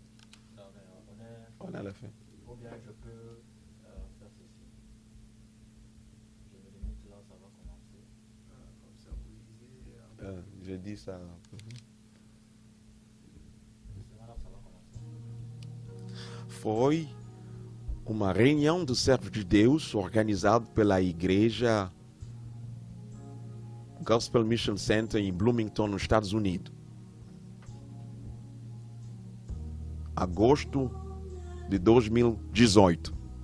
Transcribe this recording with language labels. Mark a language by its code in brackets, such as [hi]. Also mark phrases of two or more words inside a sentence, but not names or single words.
[fr] On est à la fin. Ou bien je peux faire ceci. Je me limite là, ça va commencer. Comme ça, vous lisez. Je dis ça. Là, ça va commencer. [pt] Foi uma reunião dos servos de Deus organizada pela igreja Gospel Mission Center em Bloomington, nos Estados Unidos. Agosto de 2018.